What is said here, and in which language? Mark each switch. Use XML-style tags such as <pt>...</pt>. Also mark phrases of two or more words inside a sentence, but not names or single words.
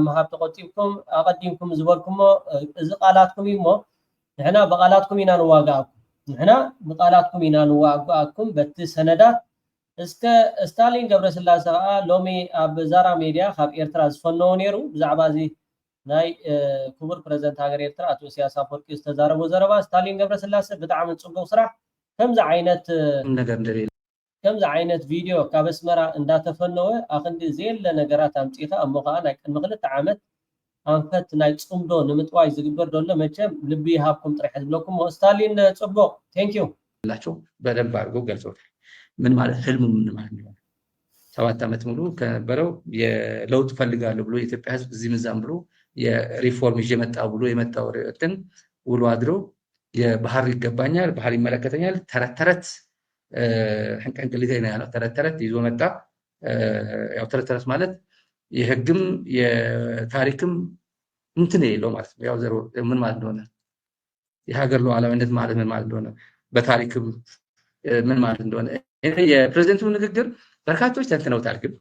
<ti>ምሃብ ተቆጢብኩም ኣቀዲምኩም ዝበልኩሞ እዚ ቃላትኩም እዩ እሞ ንሕና ብቃላትኩም ኢና ንዋጋኣኩም ንሕና ብቃላትኩም ኢና ንዋጋኣኩም በቲ ሰነዳት እስከ ስታሊን ገብረስላሴ ከዓ ሎሚ ኣብ ዛራ ሚድያ ካብ ኤርትራ ዝፈነዎ ነይሩ ብዛዕባ እዚ ናይ ክቡር ፕሬዝደንት ሃገር ኤርትራ አቶ ኢሳያስ ኣፈወርቂ ዝተዛረቦ ዘረባ ስታሊን ገብረስላሴ ብጣዕሚ ጽቡቕ ስራሕ ከምዚ ዓይነት ቪድዮ ካብ ኣስመራ እንዳተፈነወ ኣኽንዲ ዘየለ ነገራት ኣምፂኻ እሞ ከዓ ናይ ቅድሚ 2 ዓመት ኣንፈት ናይ ጽምዶ ንምጥዋይ ዝግበር ዘሎ መቸም ልቢ ይሃብኩም ጥራሕ ዝብለኩም ስታሊን ጽቡቕ ቴንኪዩ</ti> <am>ላቸው በደንብ አድርጎ ገልጾታል። ምን ማለት ህልሙ ምን ማለት ነው? 7 ዓመት ሙሉ ከነበረው የለውጥ ፈልጋለሁ ብሎ የኢትዮጵያ ህዝብ እዚህ ምዛም ብሎ የሪፎርም ይዤ መጣሁ ብሎ የመጣው እንትን ውሎ አድሮ የባህር ይገባኛል፣ ባህር ይመለከተኛል ተረት ሕንቀንቅሊቴ ነው ያለው። ተረት ይዞ መጣ። ያው ተረት ማለት የህግም የታሪክም እንትን የለው ማለት ነው። ያው ዘሮ ምን ማለት እንደሆነ የሀገር ሉዓላዊነት ማለት ምን ማለት እንደሆነ በታሪክም ምን ማለት እንደሆነ የፕሬዝደንቱ ንግግር በርካቶች ተንትነውታል።</am>